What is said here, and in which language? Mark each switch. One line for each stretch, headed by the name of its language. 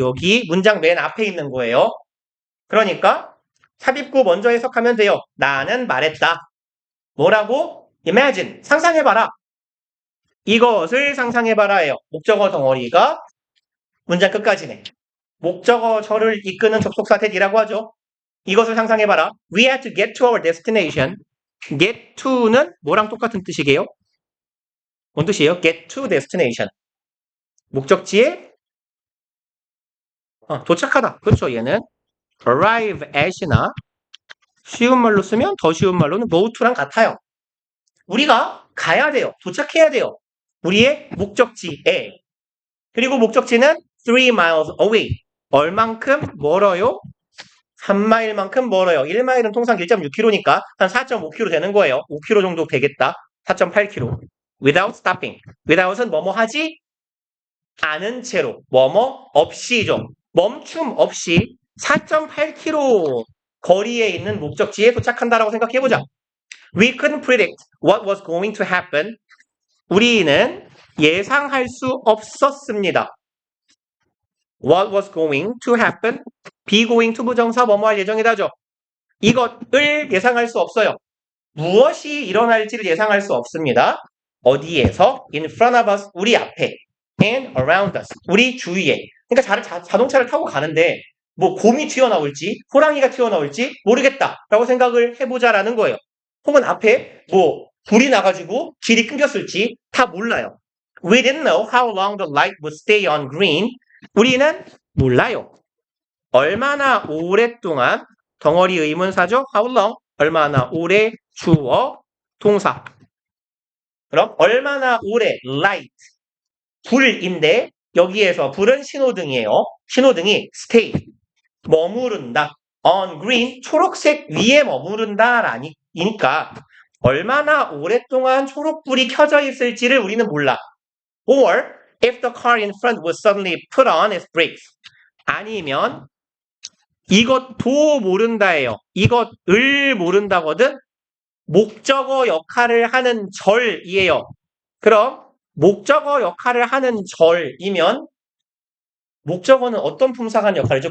Korean: 여기 문장 맨 앞에 있는 거예요. 그러니까 삽입구 먼저 해석하면 돼요. 나는 말했다. 뭐라고? Imagine, 상상해봐라. 이것을 상상해봐라예요. 목적어 덩어리가 문장 끝까지네. 목적어 절을 이끄는 접속사 that이라고 하죠. 이것을 상상해봐라.
English: We had to get to our destination.
Korean: get to는 뭐랑 똑같은 뜻이게요? 뭔 뜻이에요? get to destination. 목적지에 도착하다. 그렇죠. 얘는 arrive at이나 쉬운 말로 쓰면 더 쉬운 말로는 go to랑 같아요. 우리가 가야 돼요. 도착해야 돼요. 우리의 목적지에. 그리고 목적지는
English: 3 miles away.
Korean: 얼만큼 멀어요? 3마일만큼 멀어요. 1마일은 통상 1.6km니까 한 4.5km 되는 거예요. 5km 정도 되겠다. 4.8km.
English: Without stopping.
Korean: without은 뭐뭐 하지 않은 채로. 뭐뭐 없이죠. 멈춤 없이 4.8km 거리에 있는 목적지에 도착한다라고 생각해보자.
English: We couldn't predict what was going to happen.
Korean: 우리는 예상할 수 없었습니다.
English: What was going to happen?
Korean: be going to 부정사 뭐뭐 할 예정이다죠. 이것을 예상할 수 없어요. 무엇이 일어날지를 예상할 수 없습니다. 어디에서?
English: In front of us,
Korean: 우리 앞에.
English: And around us,
Korean: 우리 주위에. 그러니까 자동차를 타고 가는데 뭐 곰이 튀어나올지 호랑이가 튀어나올지 모르겠다 라고 생각을 해보자라는 거예요. 혹은 앞에 뭐 불이 나가지고 길이 끊겼을지 다 몰라요.
English: We didn't know how long the light would stay on green.
Korean: 우리는 몰라요. 얼마나 오랫동안 덩어리 의문사죠.
English: How long?
Korean: 얼마나 오래 주어 동사. 그럼 얼마나 오래 light 불인데 여기에서 불은 신호등이에요. 신호등이 stay 머무른다.
English: on green
Korean: 초록색 위에 머무른다 라니까 얼마나 오랫동안 초록불이 켜져 있을지를 우리는 몰라.
English: Or if the car in front would suddenly put on its brakes.
Korean: 아니면 이것도 모른다예요. 이것을 모른다거든. 목적어 역할을 하는 절이에요. 그럼 목적어 역할을 하는 절이면 목적어는 어떤 품사가 하는 역할이죠?